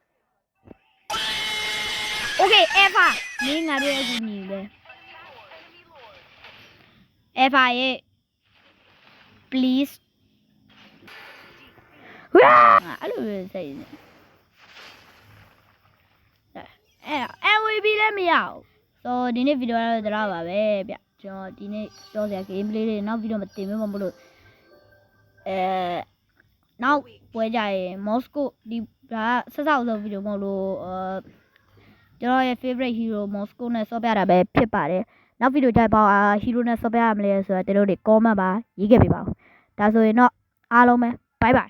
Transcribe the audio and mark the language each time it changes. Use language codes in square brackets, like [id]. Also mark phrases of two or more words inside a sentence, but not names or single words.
[my] Okay Eva မင်းငါတို့ရဲ့ကူညီပဲ Eva ရဲ့ please အဲ့လိုစိတ်နေMVP လည်းမရဘူးဆိုဒီနေ့ဗီဒီယိုကတော့ဒါပါပဲဗျကျွန်တော်ဒီနေ့ပြောစရာ gameplay လေးနောက်ဗီဒီယိုမှာတင်ပေးမှာမလို့ နောက်ပွဲကြရင် Moscow ဒီဒါဆက်ဆောက်ဆုံးဗီဒီယိုမဟုတ်လို့ကျွန်တော်ရဲ့ [en] favorite hero [my] Moscow နဲ့ဆော့ပြတာပဲဖြစ်ပါတယ်နောက်ဗီဒီယိုကြပေါ့hero နဲ့ဆော့ပြရမလဲဆိုတော့တို့တွေ comment ပါရေးခဲ့ပေးပါဦးဒါဆိုရင်တော့အားလုံးပဲ [en] bye bye